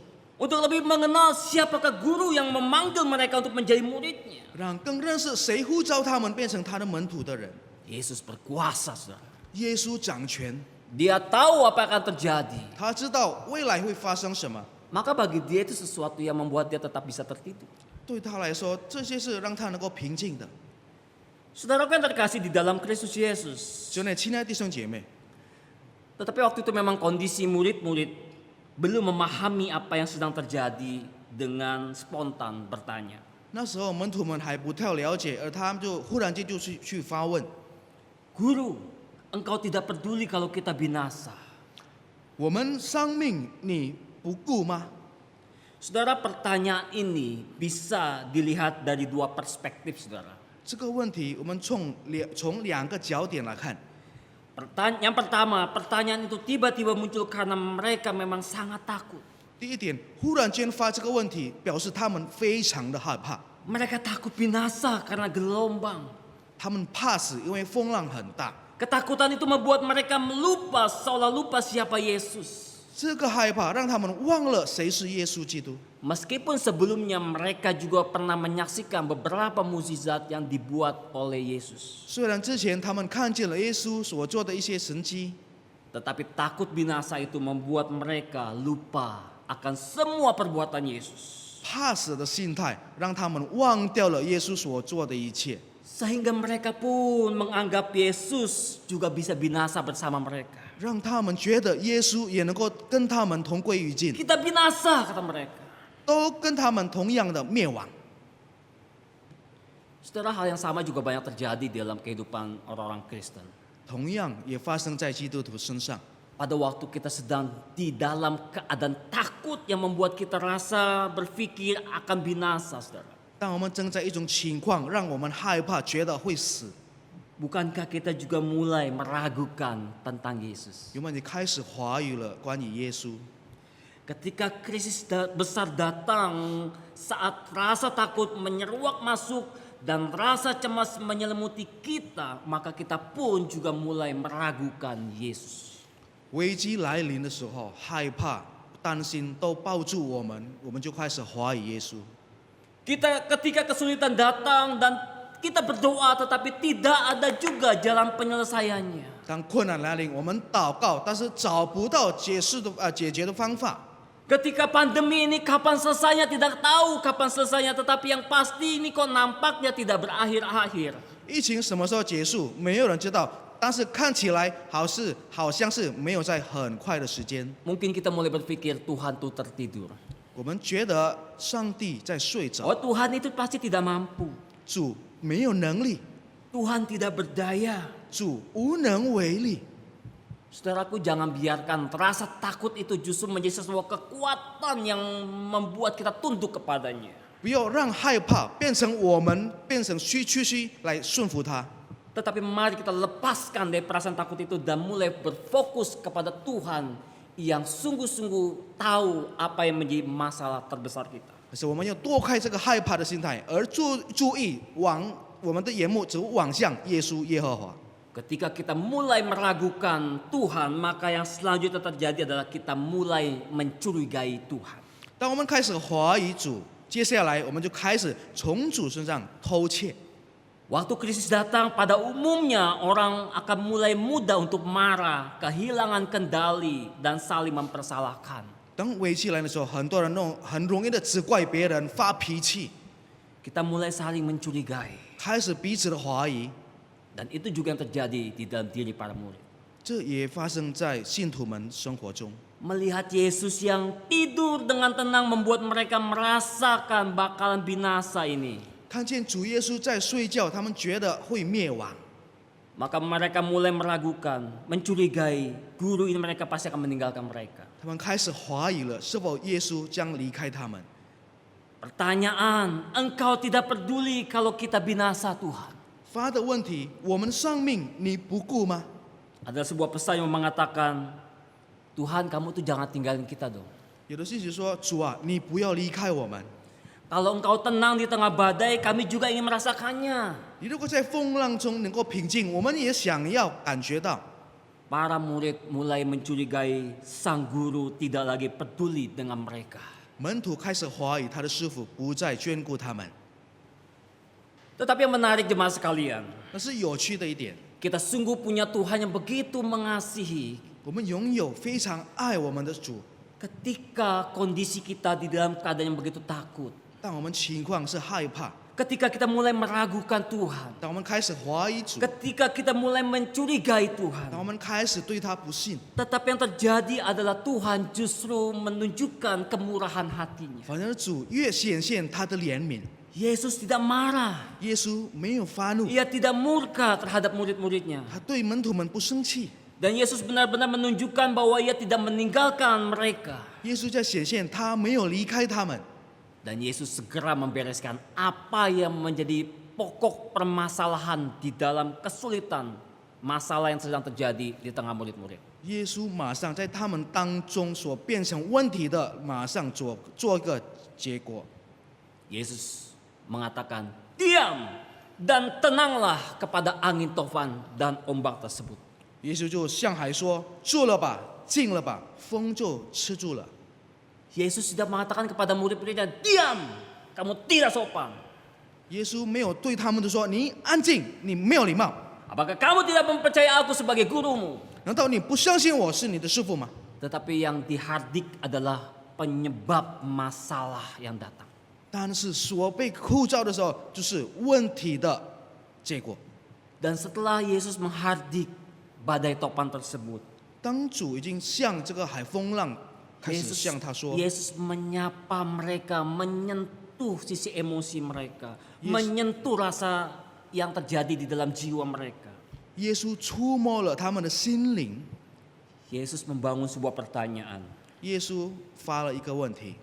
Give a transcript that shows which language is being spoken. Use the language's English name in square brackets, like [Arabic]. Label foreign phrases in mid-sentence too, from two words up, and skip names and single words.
[Indonesian] Untuk lebih mengenal siapakah guru yang memanggil mereka untuk menjadi muridnya. [Chinese] 让更认识谁呼召他们变成他的门徒的人。 [Indonesian] Yesus berkuasa, saudara. [Chinese] 耶稣掌权， [Indonesian] Dia tahu apa yang akan terjadi. [Chinese] 他知道未来会发生什么。 [Indonesian] Maka bagi dia itu sesuatu yang membuat dia tetap bisa tertidur. [Chinese] 对他来说，这些是让他能够平静的。 [Indonesian] Saudaraku yang terkasih di dalam Kristus Yesus. [Chinese] 兄弟，亲爱的弟兄姐妹， [Indonesian] Tetapi waktu itu memang kondisi murid-murid belum memahami apa yang sedang terjadi dengan spontan bertanya. [Chinese] 那时候门徒们还不太了解，而他们就忽然间就去发问： [Indonesian] Guru, engkau tidak peduli kalau kita binasa. [Chinese] 我们生命你不顾吗？ [Indonesian] Saudara, pertanyaan ini bisa dilihat dari dua perspektif, saudara. [Chinese] 这个问题我们从两个角点来看。 [Indonesian] Yang pertama, pertanyaan itu tiba-tiba muncul karena mereka memang sangat takut. [Chinese] 第一点，忽然间发这个问题，表示他们非常的害怕， [Indonesian] Mereka takut binasa karena gelombang. [Chinese] 他们怕死，因为风浪很大。 [Indonesian] Ketakutan itu membuat mereka seolah lupa siapa Yesus. [Chinese] 这个害怕让他们忘了谁是耶稣基督。 [Indonesian] Meskipun sebelumnya mereka juga pernah menyaksikan beberapa mukjizat yang dibuat oleh Yesus. [Chinese] 虽然之前他们看见了耶稣所做的一些神迹， [Indonesian] Tetapi takut binasa itu membuat mereka lupa akan semua perbuatan Yesus. [Chinese] 怕死的心态让他们忘掉了耶稣所做的一切， [Indonesian] Sehingga mereka pun menganggap Yesus juga bisa binasa bersama mereka. [Chinese] 让他们觉得耶稣也能够跟他们同归于尽， [Indonesian] Kita binasa, kata mereka. [Chinese] 都跟他们同样的灭亡。 [Indonesian] Saudara, hal yang sama juga banyak terjadi dalam kehidupan orang-orang Kristen. [Chinese] 同样也发生在基督徒身上。 [Indonesian] Pada waktu kita sedang di dalam keadaan takut yang membuat kita rasa berpikir akan binasa, saudara. [Chinese] 当我们正在一种情况让我们害怕，觉得会死， [Indonesian] Bukankah kita juga mulai meragukan tentang Yesus? [Chinese] 有没有你开始怀疑了关于耶稣？ [Indonesian] Ketika krisis besar datang, saat rasa takut menyeruak masuk dan rasa cemas menyelimuti kita, maka kita pun juga mulai meragukan Yesus. [Chinese] 危机来临的时候，害怕、担心都抱住我们就开始怀疑耶稣。 [Indonesian] Ketika kesulitan datang dan kita berdoa tetapi tidak ada juga jalan penyelesaiannya. [Chinese] 当困难来临，我们祷告，但是找不到解决的方法。 [Indonesian] Ketika pandemi ini kapan selesainya tidak tahu kapan selesainya, tetapi yang pasti ini kok nampaknya tidak berakhir-akhir. [Chinese] 疫情什么时候结束，没有人知道，但是看起来好像是没有在很快的时间。 [Indonesian] Mungkin kita mulai berpikir Tuhan tuh tertidur. [Chinese] 我们觉得上帝在睡着， [Indonesian] Oh, Tuhan itu pasti tidak mampu. [Chinese] 主没有能力， [Indonesian] Tuhan tidak berdaya. [Chinese] 主无能为力。 [Indonesian] Saudaraku, jangan biarkan rasa takut itu justru menjadi sebuah kekuatan yang membuat kita tunduk kepadanya. [Chinese] 不要让害怕变成虚来顺服他。 [Indonesian] Tetapi mari kita lepaskan dari perasaan takut itu dan mulai berfokus kepada Tuhan yang sungguh-sungguh tahu apa yang menjadi masalah terbesar kita. [Chinese] 可是我们要躲开这个害怕的心态，而注意我们的眼目只望向耶稣耶和华。 [Indonesian] Ketika kita mulai meragukan Tuhan, maka yang selanjutnya terjadi adalah kita mulai mencurigai Tuhan. [Chinese] 当我们开始怀疑主，接下来我们就开始从主身上偷窃。 [Indonesian] Waktu krisis datang, pada umumnya orang akan mulai mudah untuk marah, kehilangan kendali, dan saling mempersalahkan. [Chinese] 当危机来的时候，很多人很容易的只怪别人，发脾气， [Indonesian] Kita mulai saling mencurigai. [Chinese] 开始彼此的怀疑。 [Indonesian] Dan itu juga yang terjadi di dalam diri para murid. [Chinese] 这也发生在信徒们生活中。 [Indonesian] Melihat Yesus yang tidur dengan tenang membuat mereka merasakan bakalan binasa ini. [Chinese] 看见主耶稣在睡觉，他们觉得会灭亡， [Indonesian] Maka mereka mulai meragukan, mencurigai guru ini mereka pasti akan meninggalkan mereka. [Chinese] 他们开始怀疑了，是否耶稣将离开他们。 [Indonesian] Pertanyaan, engkau tidak peduli kalau kita binasa Tuhan? [Chinese] 发的问题，我们的生命你不顾吗？ [Indonesian] Ada sebuah pesan yang mengatakan, Tuhan kamu tuh jangan tinggalin kita dong. [Chinese] 有的信息说：“主啊，你不要离开我们。 [Indonesian] Kalau engkau tenang di tengah badai, kami juga ingin merasakannya. [Chinese] 你如果在风浪中能够平静，我们也想要感觉到。” [Indonesian] Para murid mulai mencurigai sang guru tidak lagi peduli dengan mereka. [Chinese] 门徒开始怀疑他的师傅不再眷顾他们。 [Indonesian] Tetapi yang menarik jemaat sekalian, [Chinese] 那是有趣的一点， [Indonesian] kita sungguh punya Tuhan yang begitu mengasihi. [Chinese] 我们拥有非常爱我们的主， [Indonesian] Ketika kondisi kita di dalam keadaan yang begitu takut, [Chinese] 但我们情况是害怕， [Indonesian] ketika kita mulai meragukan Tuhan, [Chinese] 当我们开始怀疑主， [Indonesian] ketika kita mulai mencurigai [Chinese] 当 [Indonesian] Tuhan, [Chinese] 我们开始对他不信， [Indonesian] tetapi yang terjadi adalah Tuhan justru menunjukkan kemurahan hatinya. [Chinese] 反而主越显现他的怜悯。 [Indonesian] Yesus tidak marah, [Chinese] 耶稣没有发怒， [Indonesian] ia tidak murka terhadap murid-muridnya. [Chinese] 他对门徒们不生气。 [Indonesian] Dan Yesus benar-benar menunjukkan bahwa ia tidak meninggalkan mereka. [Chinese] 耶稣在显现，他没有离开他们。 [Indonesian] Dan Yesus segera membereskan apa yang menjadi pokok permasalahan di dalam kesulitan masalah yang sedang terjadi di tengah murid-murid. [Chinese] 耶稣马上在他们当中所变成问题的，马上做一个结果。 [Indonesian] Yesus mengatakan, diam dan tenanglah kepada angin tofan dan ombak tersebut. [Chinese] 耶稣就向海说：“住了吧，静了吧。” 风就吃住了。 [Indonesian] Yesus tidak mengatakan kepada murid-muridnya, diam, kamu tidak sopan. [Chinese] 耶稣没有对他们都说：“你安静，你没有礼貌。 [Indonesian] Apakah kamu tidak mempercayai aku sebagai gurumu? [Chinese] 难道你不相信我是你的师傅吗 [Indonesian] Tetapi yang dihardik adalah penyebab masalah yang datang. [Chinese] 但是所被呼召的时候，就是问题的结果。 [Indonesian] Dan setelah Yesus menghardik badai topan tersebut, [Chinese] 当主已经向这个海风浪开始向他说， [Indonesian] Yesus menyapa mereka, menyentuh sisi emosi mereka, menyentuh rasa yang terjadi di dalam jiwa mereka. [Chinese] 耶稣触摸了他们的心灵。 [Indonesian] Yesus membangun sebuah pertanyaan. [Chinese] 耶稣发了一个问题：